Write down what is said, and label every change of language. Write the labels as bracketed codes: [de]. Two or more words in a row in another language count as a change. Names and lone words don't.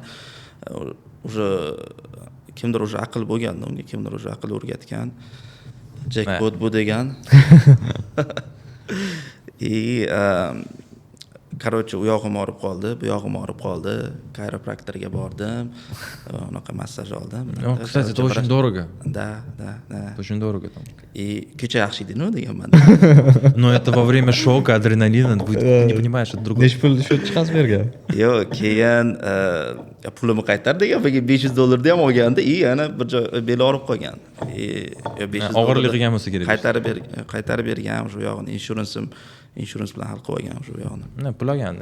[uz] Уже kimdir уже aql bo'lganda, unga kimdir уже aql o'rgatgan. Jackpot bu degan. Короче, u yog'im og'rib qoldi, bu yog'im og'rib qoldi. Chiropraktorga bordim. Unaqa massaj oldim. [ru] Кстати, это очень дорого. Да. Очень дорого там. [uz] Kecha yaxshi edi-ku deganman. [ru] Но это во время шока, адреналина, ты не понимаешь, это другое. [uz] Necha pul shu chiqasiz bergan? Yo'q, keyin pulimni qaytar degan, $500 ham olganda, yana bir joy beli og'rib qolgan. $500 og'irligiga bo'lsa kerak. Qaytarib bergan, shu yog'ini insurance bilan hal qilib olgan shu yog'ini. Pul olganda.